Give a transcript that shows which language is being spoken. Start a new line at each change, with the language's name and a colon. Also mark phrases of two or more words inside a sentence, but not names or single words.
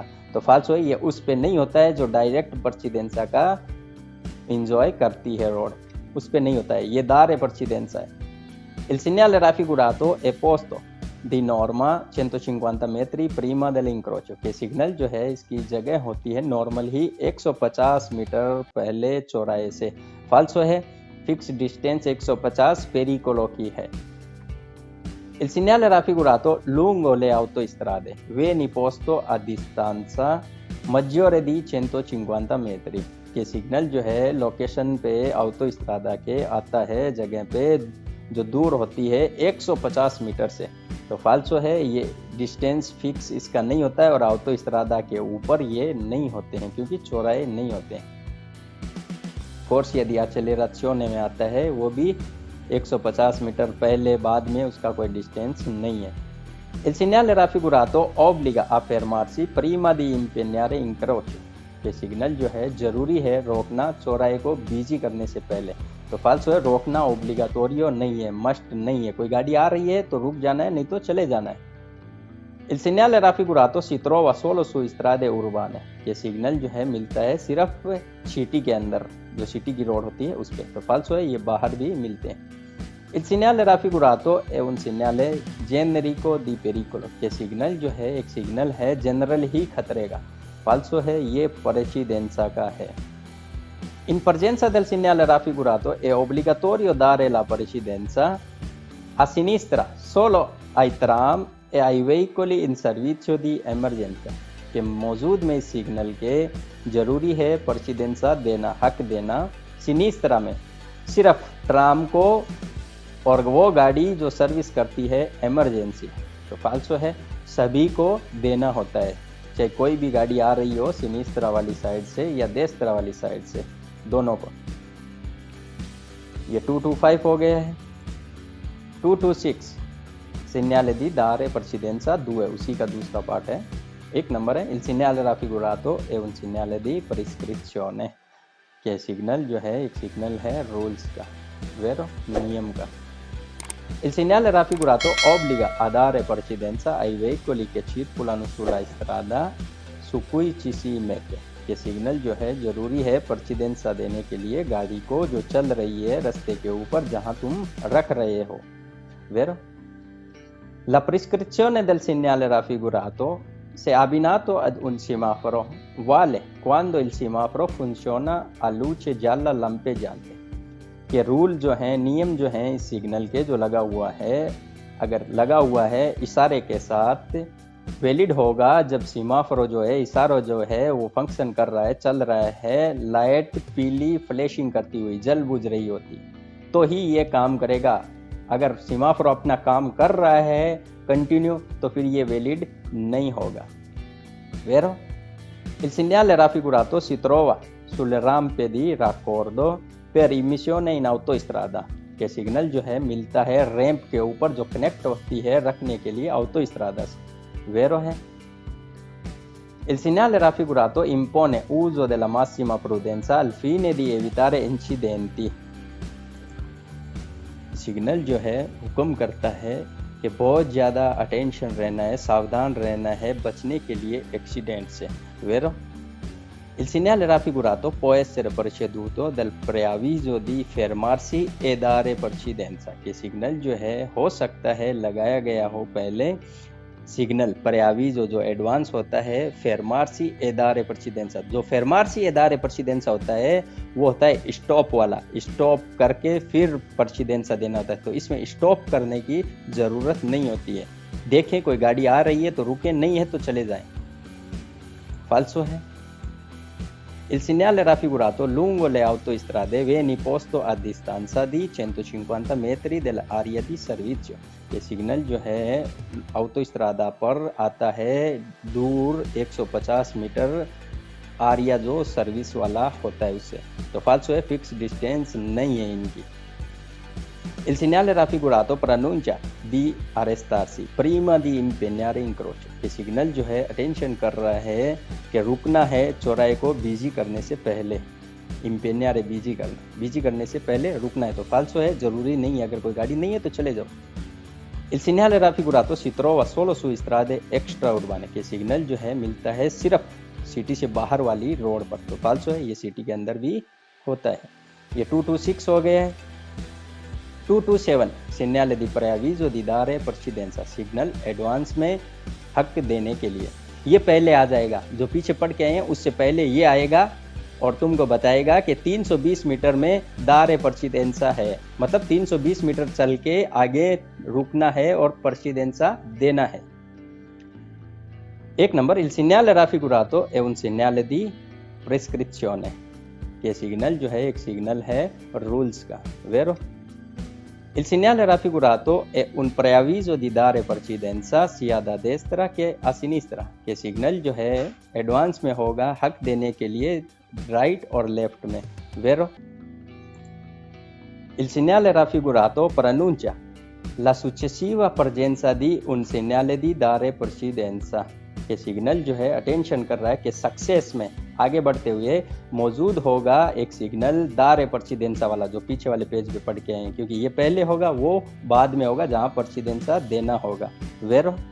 Hindi: तो फाल्सो है, ये उस पे नहीं होता है जो डायरेक्ट पर्चिदेंसा का इंजॉय करती है रोड, उस पे नहीं होता है, ये
Italian: dare precedenza
Hindi: है।
Italian: Il segnale raffigurato è posto di norma 150 metri prima dell'incrocio,
Hindi: के सिग्नल जो है इसकी जगह होती है नॉर्मल ही 150 मीटर पहले चौराहे से। फाल्सो है, फिक्स डिस्टेंस 150 pericolo की है।
Italian: Il segnale raffigurato lungo le autostrade viene posto a distanza maggiore di 150 metri,
Hindi: के सिग्नल जो है लोकेशन पे ऑटोस्ट्रादा के आता है जगह पे जो दूर होती है 150 मीटर से। तो फाल्सो है, ये डिस्टेंस फिक्स इसका नहीं होता है और ऑटोस्ट्रादा के ऊपर ये नहीं होते हैं क्योंकि चौराहे नहीं होते हैं। कोर्स यदि एक्सेलरेशने में आता है वो भी 150 मीटर पहले बाद में उसका कोई डिस्टेंस नहीं है।
Italian: Il segnale raffigurato obbliga a fermarsi prima di impegnare incrocio,
Hindi: ये सिग्नल जो है जरूरी है रोकना चौराहे को बिजी करने से पहले। तो फाल्सो है, रोकना ओब्लिगाटोरियो नहीं है, मस्ट नहीं है, कोई गाड़ी आ रही है तो रुक जाना है, नहीं तो चले जाना है।
Italian: Il segnale raffigurato si trova solo su strade urbane,
Hindi: ये सिग्नल जो है मिलता है सिर्फ सिटी के अंदर, जो सिटी की रोड होती है उस पर। तो फाल्सो है, ये बाहर भी मिलते हैं।
Italian: Il segnale raffigurato è un segnale generico di pericolo,
Hindi: ये सिग्नल जो है एक सिग्नल है जनरल ही खतरे का। फाल्सो है, ये precedenza का है।
Italian: In presenza del segnale raffigurato è obbligatorio dare la precedenza a sinistra solo ai tram e ai veicoli in servizio di emergenza,
Hindi: के मौजूद में इस सिग्नल के जरूरी है precedenza देना, हक देना सिनिस्त्रा में सिर्फ ट्राम को और वो गाड़ी जो सर्विस करती है इमरजेंसी। तो फाल्सो है, सभी को देना होता है, चाहे कोई भी गाड़ी आ रही हो सिनिस्त्रा वाली साइड से या देस्त्रा वाली साइड से, दोनों को। ये 225 हो गया है। 226
Italian: segnale di dare precedenza
Hindi: 2, उसी का दूसरा पार्ट है, एक नंबर है।
Italian: Il segnale raffigurato è un segnale di prescrizione,
Hindi: के सिग्नल जो है एक सिग्नल है रूल्स का, वेरो नियम का।
Italian: Il segnale raffigurato obbliga a dare precedenza ai veicoli che circolano sulla strada su cui ci si mette,
Hindi: ये सिग्नल जो है जरूरी है precedenza देने के लिए गाड़ी को जो चल रही है रास्ते के ऊपर जहां तुम रख रहे हो, वेरो।
Italian: La prescrizione del segnale raffigurato se abbinato ad un semaforo vale quando il semaforo funziona a luce gialla lampeggiante,
Hindi: के रूल जो हैं, नियम जो हैं इस सिग्नल के जो लगा हुआ है, अगर लगा हुआ है इशारे के साथ वैलिड होगा जब सीमाफोर जो है, इशारा जो है वो फंक्शन कर रहा है, चल रहा है, लाइट पीली फ्लैशिंग करती हुई जल बुझ रही होती तो ही ये काम करेगा। अगर सीमाफोर अपना काम कर रहा है कंटिन्यू तो फिर ये वैलिड नहीं होगा, वेरो।
Italian: Il segnale raffigurato si trova sulle rampe di raccordo per immissione in autostrada,
Hindi: के सिग्नल जो है मिलता है रैंप के ऊपर जो कनेक्ट होती है रखने के लिए ऑटोस्ट्रादा से, वेरो है।
Italian: Il segnale raffigurato impone uso della massima prudenza al fine di evitare incidenti,
Hindi: सिग्नल जो है हुक्म करता है कि बहुत ज़्यादा अटेंशन रहना है, सावधान रहना है बचने के लिए एक्सीडेंट से, वेरो।
Italian: Il segnale raffigurato può essere preceduto dal preavviso di fermarsi e dare precedenza,
Hindi: के सिग्नल जो है हो सकता है लगाया गया हो पहले सिग्नल preavviso जो एडवांस होता है,
Italian: fermarsi e dare precedenza,
Hindi: जो
Italian: fermarsi e dare precedenza
Hindi: होता है वो होता है स्टॉप वाला, स्टॉप करके फिर precedenza देना होता है। तो इसमें स्टॉप करने की ज़रूरत नहीं होती है, देखें कोई गाड़ी आ रही है तो रुके, नहीं है तो चले जाएं, फाल्सो है।
Italian: Il segnale raffigurato lungo le autostrade viene posto a distanza di 150 metri dell'area di servizio,
Hindi: ये सिग्नल जो है ऑटोस्ट्रादा पर आता है दूर 150 मीटर आरिया जो सर्विस वाला होता है उससे। तो फाल्सो है, फिक्स डिस्टेंस नहीं है इनकी।
Italian: Il segnale raffigurato preannuncia di arrestarsi prima di impegnare incrocio,
Hindi: ये सिग्नल जो है अटेंशन कर रहा है कि रुकना है चौराहे को बिजी करने से पहले, इम्पेन्यारे बीजी करने से पहले रुकना है, तो फाल्सो है, जरूरी नहीं है, अगर कोई गाड़ी नहीं है तो चले जाओ।
Italian: Il segnale raffigurato si trova solo su strade extraurbane,
Hindi: के सिग्नल जो है मिलता है सिर्फ सिटी से बाहर वाली रोड पर, तो फाल्सो है, ये सिटी के अंदर भी होता है। ये 226 हो गया है।
Italian: 227 segnale di preavviso di dare precedenza,
Hindi: सिग्नल एडवांस में हक देने के लिए। ये पहले आ जाएगा, जो पीछे पढ़ के आए हैं उससे पहले ये आएगा और तुमको बताएगा कि 320 मीटर में
Italian: dare precedenza
Hindi: है, मतलब 320 मीटर चल के आगे रुकना है और परसिदेंसा देना है। एक नंबर,
Italian: il segnale raffigurato è un segnale di prescrizione,
Hindi: ये सिग्नल जो है एक सिग्नल है रूल्स का, वेरो।
Italian: Il segnale raffigurato è un preavviso di dare precedenza sia da destra che a sinistra,
Hindi: के सिग्नल जो है एडवांस में होगा हक देने के लिए राइट और लेफ्ट में, वेरो।
Italian: Il segnale raffigurato preannuncia la successiva presenza di un segnale di dare precedenza,
Hindi: के सिग्नल जो है अटेंशन कर रहा है कि सक्सेस में आगे बढ़ते हुए मौजूद होगा एक सिग्नल
Italian: dare precedenza
Hindi: वाला, जो पीछे वाले पेज पे पढ़ के आए हैं, क्योंकि ये पहले होगा, वो बाद में होगा जहां परसिदेंसा देना होगा, वेरो।